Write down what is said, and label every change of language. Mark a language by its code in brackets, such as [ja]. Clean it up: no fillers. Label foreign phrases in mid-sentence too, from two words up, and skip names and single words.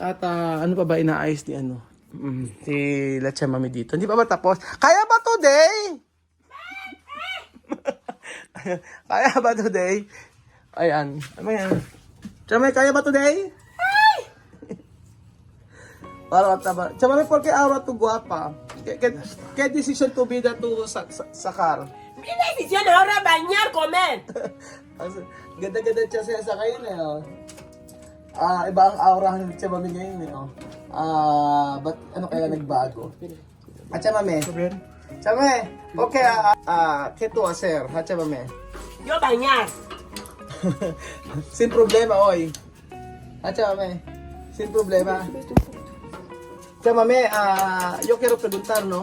[tl] At ano pa ba inaayos ni si Lacha Mami dito? Hindi pa ba tapos? Kaya ba today? Kaya ba today? Ayan. Ano yan? Chamay, kaya ba today? Para tama. Chamay, [es] porque ahora tu guapa. ¿Qué decision tu vida tu sacar? Mi decisión ahora bañar, comer. [tl] Ganda-ganda siya sa kayo na yun. Iba ang aura ng Chamay ngayon eh. Ba't ano kaya nagbago? [es] Hacha mame. Chame. Okay, ¿qué tú hacer? Hacha mame. Yo bañar. Sin problema hoy. Hacha mame. Sin problema. Hacha mame, yo quiero preguntar, ¿no?